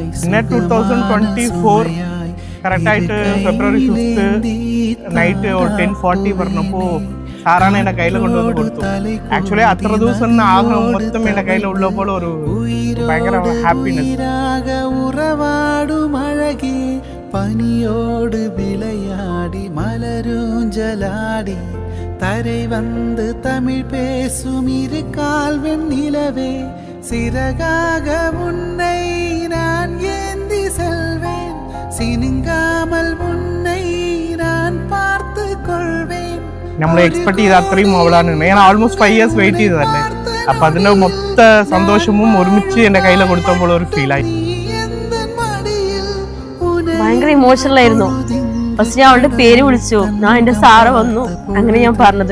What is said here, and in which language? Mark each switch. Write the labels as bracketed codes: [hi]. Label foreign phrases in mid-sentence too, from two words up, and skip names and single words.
[ml] പിന്നെ 2024 കറക്റ്റായിട്ട് ഫെബ്രുവരി 5th നൈറ്റ് 10:40 പറഞ്ഞപ്പോൾ സാറാണ് എൻ്റെ കയ്യിൽ കൊണ്ടുവന്ന് കൊടുത്തു. ആക്ച്വലി അത്ര ദിവസം ആഗ്രഹം മൊത്തം എൻ്റെ കയ്യിലുള്ളപ്പോൾ ഒരു ഭയങ്കര ഹാപ്പിനെസ്. [ta] உறவாடுமழகி பனியோடு விளையாடி மலரூஞ்சலாடி തரை வந்து தமிழ் பேசும் இரு கால் வெண்ணிலவே சிறகாக உன்னை நான் ஏந்தி செல்வேன் சினுங்காமல் உன்னை நான் பார்த்து கொள்வேன். [ml] നമ്മൾ എക്സ്പെക്ട് ചെയ്ത അത്രയും അവളാണ്. ഞാൻ [en] almost 5 years wait [ml] ചെയ്തതല്ലേ. അപ്പം അതിൻ്റെ മൊത്ത സന്തോഷവും ഒരുമിച്ച് എൻ്റെ കയ്യിൽ കൊടുത്തപ്പോൾ ഒരു ഫീലായി. ഭയങ്കര ഇമോഷണൽ ആയിരുന്നു. ഫസ്റ്റ് ഞാൻ അവളുടെ പേര് വിളിച്ചു, ഞാൻ എൻ്റെ സാറ് വന്നു, അങ്ങനെ ഞാൻ പറഞ്ഞത്.